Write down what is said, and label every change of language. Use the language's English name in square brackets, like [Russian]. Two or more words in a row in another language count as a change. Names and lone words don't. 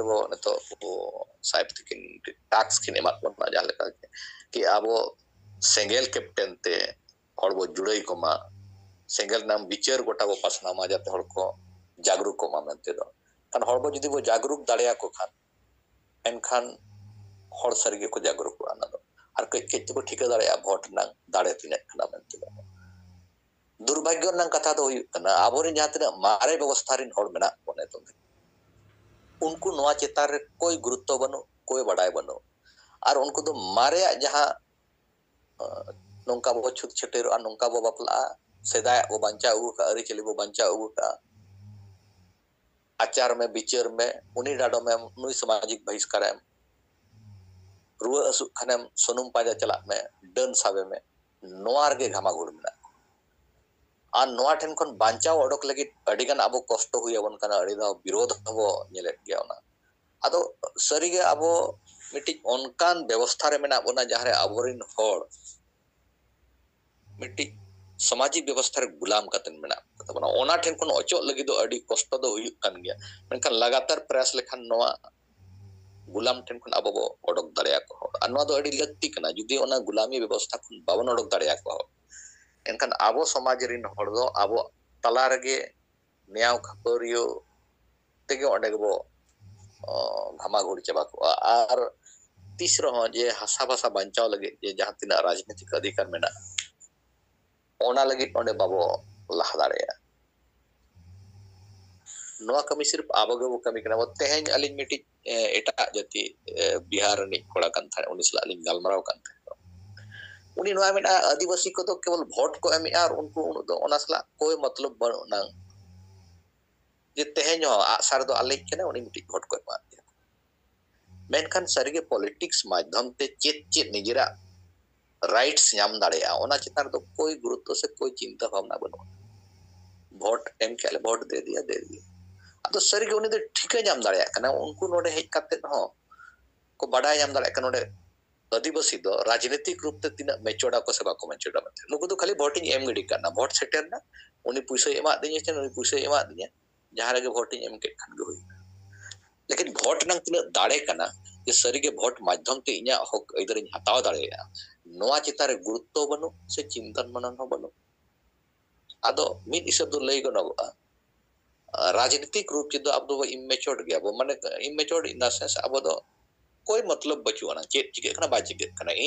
[Mundari] bo nito saib tikin tax kin emat bona jahan leka ki abo sengel captain te hor bo judai koma sengel nam bichar gota bo pasna ma jate hor ko jagruk koma mente do kan hor bo judi bo jagruk dareya ko khan enkhan hor sarige ko jagruk ana do ar kech kech ko thika dareya vote nang dare tinak kana mente do दुर्भाग्य नंग कथा दो हुयुकना आबोरिन जहां तिना मारे व्यवस्था रिन हर मेना कोने तो उनको नोआ चेतार रे कोई गुरुत्व बनो कोई बड़ाई बनो और उनको तो मारे जहां नोंका बो छुट छटेरो और नोंका बो बपला सेदाय बो बंचा उ का अरि चली बो बंचा उ का आचार में विचार में उनी डाडो में नुई सामाजिक बहिष्कार रुआ असु खनेम सोनुम पाजा चला में डन साबे में नोआर के घामा गुड़ में और नोआ ठेन खन बांचाव ओडक लगी अडिगान आबो कष्ट हुयाबन kana अडी दा विरोध हबो नेलेट गया ओना आदो सरीगे आबो मिटि ओनकान व्यवस्था रे मेना बोना जहारे आबोरिन होड़ मिटि सामाजिक व्यवस्था रे गुलाम कतन मेना तबना ओना ठेन खन अचो लगी दो अडी कष्ट दो हुयु कान गया मेनखान लगातार प्रयास लेखान नोआ गुलाम ठेन खन आबो ओडक दाड़िया को अनवा दो अडी लक्ति कना जुदी ओना गुलामी व्यवस्था खन बावन ओडक दाड़िया को एनखान आबो समाज रिन हर दो आबो तला रगे न्याव खपरियो तेगे ओंडे गबो घामा घुड़ चबा को आर तीसरो हो जे हसा भाषा बंचाव लगे जे जहां तिना राजनीतिक अधिकार मेना ओना लगे ओंडे बाबो लहा दाड़ेया नोआ कमी सिर्फ आबो गबो कमी कना तेहेन अलिन मिटि एटा जति बिहार नि कोड़ा कान था उनी सला अलिन गालमराव कान था उनी नोआ मेना आदिवासी को तो केवल वोट को एम और उनको दो ओना सला कोई मतलब बना जे तेहेन हो आसार दो आले केना उनी मिटि वोट को एमा मेनखान सरीगे पॉलिटिक्स माध्यम ते चेत चेत निजरा राइट्स नाम दाड़ेया ओना चितार तो कोई गुरुत्व से कोई चिंता भावना बनो वोट एम केले [Hindi] वोट दे दिया [Mundari] अदो सरीगे उनी दो ठीके नाम दाड़ेया कना उनको नोडे हेज काते हो को बडाय नाम दाड़ेया कना नोडे आदिवासी दो [Hindi] राजनीतिक रूप से [Mundari] तीना मेचोड़ा को से बाको मेचोड़ा मत नुको तो खाली वोटिंग एम गडी करना वोट सेटर ना उनी पुइसा एमा दिया चन उनी पुइसा एमा दिया जहां रे वोटिंग एम के खन गई लेकिन वोट नंग तीना दाड़े कना जे सरीगे वोट माध्यम ते इया हक इधर हताव दाड़ेया नोआ चितारे गुरुत्व बनो से चिंतन मनन हो बनो आदो मिद हिसाब दो लई गनोगा [Hindi] राजनीतिक रूप से [Mundari] दो अब दो इमेच्योर्ड गया वो माने [English] immatured in the sense [Mundari] अब दो कोई मतलब बचुआना चेत चिके कना बा चिके कना इन